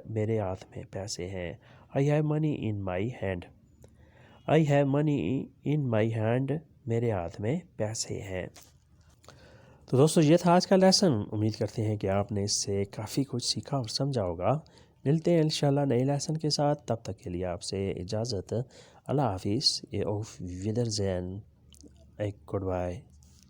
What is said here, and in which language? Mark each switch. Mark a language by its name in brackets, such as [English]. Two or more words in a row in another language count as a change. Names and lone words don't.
[Urdu] میرے ہاتھ میں پیسے ہیں. [English] I have money in my hand. I have money in my hand. [Urdu] میرے ہاتھ میں پیسے ہیں. تو دوستو یہ تھا آج کا لیسن. امید کرتے ہیں کہ آپ نے اس سے کافی کچھ سیکھا اور سمجھا ہوگا. ملتے ہیں انشاءاللہ نئے لیسن کے ساتھ. تب تک کے لیے آپ سے اجازت. اللہ حافظ. [German] Auf Wiedersehen. Goodbye.